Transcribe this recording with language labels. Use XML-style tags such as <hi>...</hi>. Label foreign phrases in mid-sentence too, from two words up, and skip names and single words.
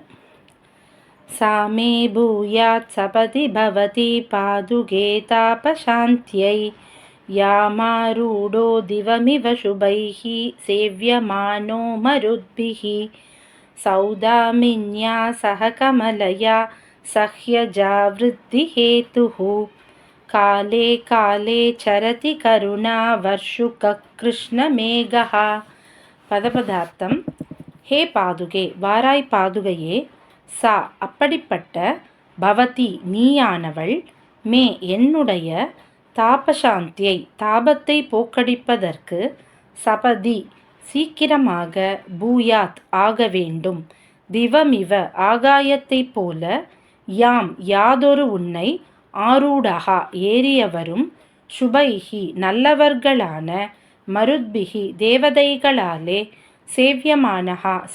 <sa>सा मे भूयात् सपदि भवति पादुके तापशान्त्यै यामारूढो दिवमिव शुभैः सेव्यमानो मरुद्भिः सौदामिन्या सह कमलया सह्यजावृद्धिहेतुः काले काले चरति करुणावर्षुककृष्णमेघः.</sa> <ta>பதபதார்த்தம்.</ta> <sa>हे पादुके,</sa> <ta>வாராய் பாதுகையே, சா அப்படிப்பட்ட, பவதி நீயானவள், மே என்னுடைய, தாபசாந்தியை தாபத்தை போக்கடிப்பதற்கு, சபதி சீக்கிரமாக, பூயாத் ஆக வேண்டும், திவமிவ ஆகாயத்தைப் போல, யாம் யாதொரு உன்னை, ஆரூடகா ஏறியவரும், சுபைஹி நல்லவர்களான, மருத்பிகி தேவதைகளாலே, சேவியமானஹா</ta>